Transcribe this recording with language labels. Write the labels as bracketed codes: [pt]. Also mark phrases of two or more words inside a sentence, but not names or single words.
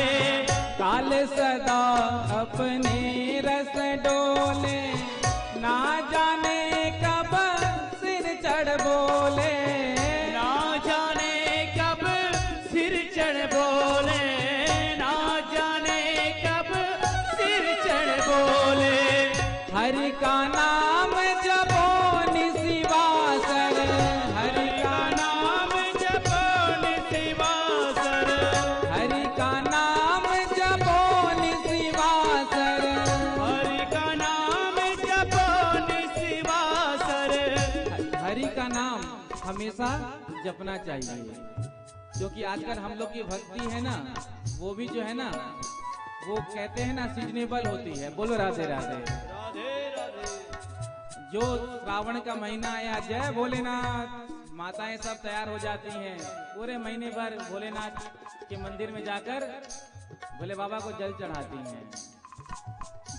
[hi] काल सदा अपने रस डोले, ना जाने कब सिर चढ़ बोले, ना जाने कब सिर चढ़ बोले, ना जाने कब सिर चढ़ बोले। हरि का नाम जपो निशिवासर, हरि का नाम जपो निशिवासर, हरि का नाम जपो निशिवासर, हरि का नाम जपो निशिवासर। हरि का नाम हमेशा जपना चाहिए, क्योंकि आजकल हम लोग की भक्ति है ना, वो भी जो है ना, वो कहते हैं ना सीजनेबल होती है। बोलो राधे राधे। राधे राधे। जो श्रावण का महीना आया, जय भोलेनाथ, माताएं सब तैयार हो जाती हैं, पूरे महीने भर भोलेनाथ के मंदिर में जाकर भोले बाबा को जल चढ़ाती हैं।